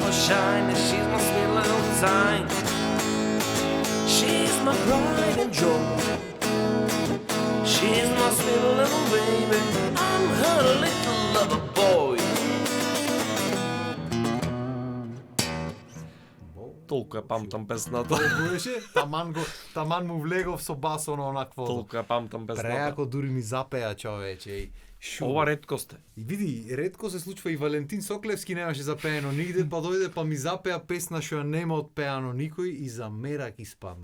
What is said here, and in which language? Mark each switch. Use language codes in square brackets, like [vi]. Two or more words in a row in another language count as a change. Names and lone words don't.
[en] shine, and she's my sweet little sign. She's my pride and joy. She's my sweet little baby. I'm her little lover boy. [mk] Толку ја памтам песната. Беше, таман му влегов со бас оно онакво. Толку ја памтам песната. Преако дури ми запеа човече и Ова реткост е. И види, ретко се случва и Валентин Соклевски немаше запеено нигде, па дојде па ми запеа песна што ја нема отпеано никој и за мерак испадна.